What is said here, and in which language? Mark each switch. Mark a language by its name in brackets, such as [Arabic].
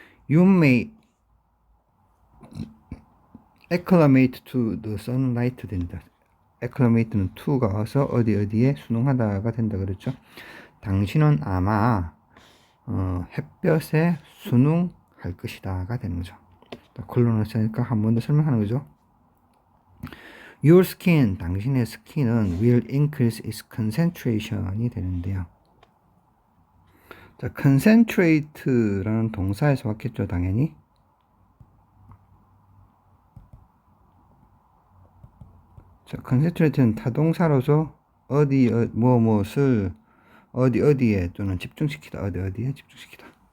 [English] You may acclimate to the sunlight [Korean] 된다. acclimate는 to가 와서 어디에 순응하다가 된다 그랬죠. 당신은 아마 햇볕에 순응할 것이다가 되는 거죠. 콜론을 쓰니까 한 번 더 설명하는 거죠. [English] Your skin, [Korean] 당신의 스킨은 [English] will increase its concentration이 되는데요. [Korean] 자, concentrate라는 동사에서 왔겠죠, 당연히. 자, concentrate는 타동사로서 무엇을 어디에 또는 집중시키다, 어디에 집중시키다.